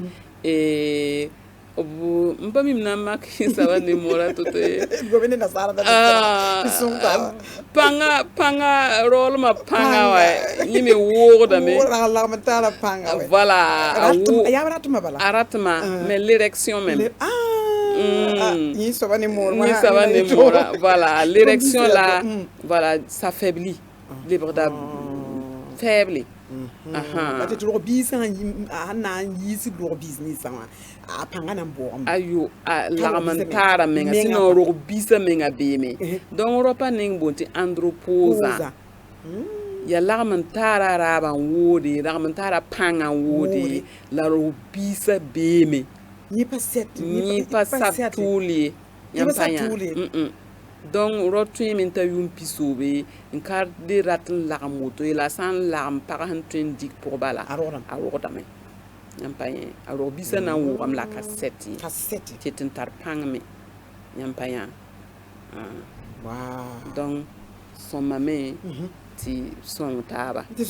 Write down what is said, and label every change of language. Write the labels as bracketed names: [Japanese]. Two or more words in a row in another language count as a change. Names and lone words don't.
[Mossi] n pa mi na n mak saba ne mora to pãnga roolmã pãnga wa yẽ me wʋʋgdame voilà a ratma [French] mais l'érection même [Mossi] ni saba ne [French] mora voilà l'érection là voilà ça faiblit libre faible [Mossi] ate tɩ rog-biisã a na n yiis rog-biis ninsã wã a pãnga na n bʋʋgem ayo a lagm n taara menga sɩnõ rog-biisã menga beeme donc ra pa ning boon tɩ andropoosa ya lagm n taara raaba n woode lagm n taara pãnga n woode la rog-biisã beeme yẽ pa sat tʋʋl ye yãmb pa yã donc ra tõeme n ta yʋʋm pisoobe n ka de rat n lagm woto ye la sã n lagm pag sẽn tõe n dik pʋg bala a rogdame yãmb pa yẽ a rog-biisã na n wʋgame la kaset ye tɩ tɩ n tar pãngme yãmb pa yã donc sõmame tɩ sõng taaba